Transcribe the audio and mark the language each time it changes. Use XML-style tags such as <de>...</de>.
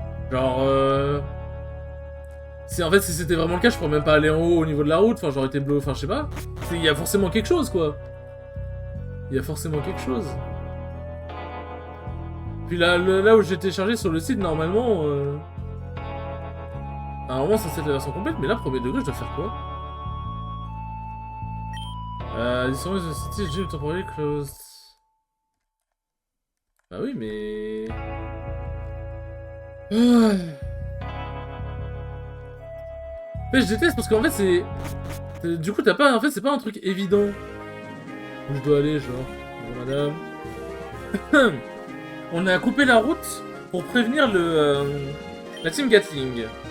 <fr>Genre Si en fait si c'était vraiment le cas je pourrais même pas aller en haut au niveau de la route, enfin j'aurais été bleu, enfin je sais pas. Il y a forcément quelque chose quoi. Il y a forcément quelque chose. Puis là où j'ai téléchargé sur le site, normalement... Normalement, ça c'est la version complète, mais là, premier degré, je dois faire quoi?</fr> <en>This is the city gym temporarily closed.</en> <fr>Bah oui, mais... En fait, je déteste parce qu'en fait, c'est... Du coup, t'as pas... En fait, c'est pas un truc évident. Où je dois aller, genre... Bonjour, madame. On a coupé la route pour prévenir la team Gatling.</fr>